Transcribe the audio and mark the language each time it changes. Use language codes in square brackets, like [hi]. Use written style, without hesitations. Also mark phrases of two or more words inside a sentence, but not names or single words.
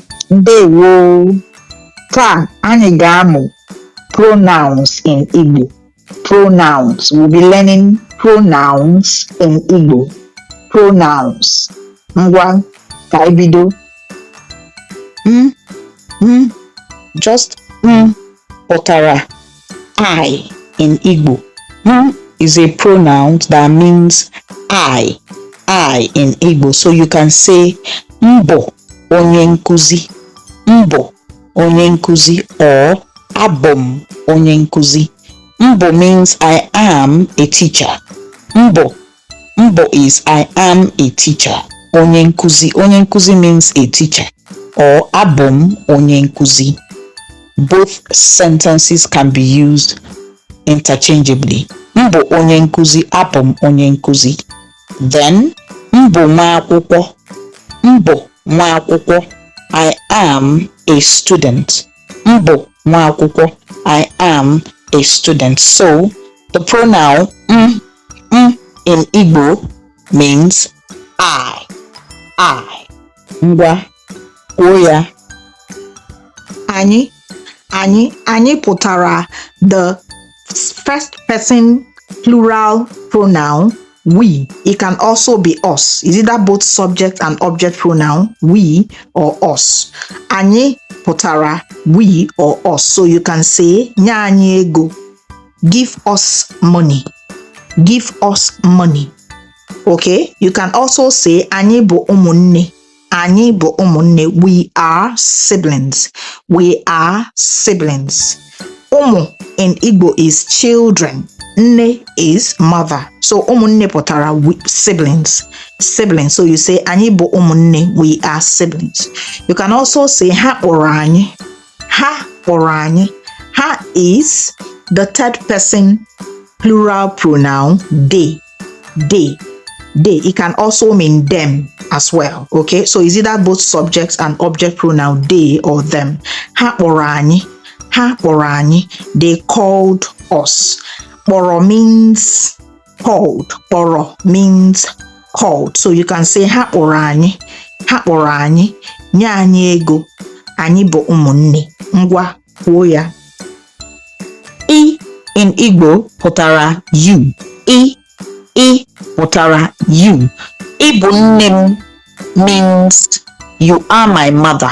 [ig] Ndewo. Taa anyị ga-amụ [en] pronouns in Igbo. Pronouns. We'll be learning pronouns in Igbo. [ig] Pronouns. Ngwa ka anyị bido. [en] Just pụtara I in Igbo. Is a pronoun that means I in Igbo. So you can say [ig] Mbo onye nkuzi, Mbo onye nkuzi, [en] or [ig] Abom onye nkuzi. [en] Mbo means I am a teacher. Mbo is I am a teacher. [ig] Onye nkuzi [en] means a teacher, or [ig] Abom onye nkuzi. [en] Both sentences can be used interchangeably. [ig] Mbo onye nkuzi, Abom onye nkuzi. Then Mbo nwa akwụkwọ, Mbo nwa akwụkwọ, [en] I am a student. [ig] Mbo nwa akwụkwọ, [en] I am a student. So the pronoun in Igbo means I. [ig] Ngwa kwuo ya. Anyị pụtara [en] the first person plural pronoun we. It can also be us. Is either both subject and object pronoun, we or us. [ig] Anyị pụtara [en] we or us. So you can say [ig] nye anyị ego, [en] give us money, give us money. Okay, you can also say [ig] anyị bụ ụmụnne, anyị bụ ụmụnne. [en] We are siblings, we are siblings. Ụmụ in Igbo is children, nne is mother. So [ig] ụmụnne pụtara [en] siblings. So you say [ig] anyị bụ ụmụnne, [en] we are siblings. You can also say [ig] ha kpọrọ anyị, ha kpọrọ anyị. [en] Ha is the third person plural pronoun they. It can also mean them as well. Okay, so it's either both subjects and object pronoun they or them. [ig] Ha kpọrọ anyị, ha kpọrọ anyị. [en] They called us. Kpọrọ means called. Kpọrọ means called. So you can say [ig] ha kpọrọ anyị, ha kpọrọ anyị, nye anyị ego, anyị bụ ụmụnne. Ngwa kwuo ya. [en] I in Igbo pụtara you. [ig] I pụtara [en] you. [ig] Ịbụ nne m [en] means you are my mother.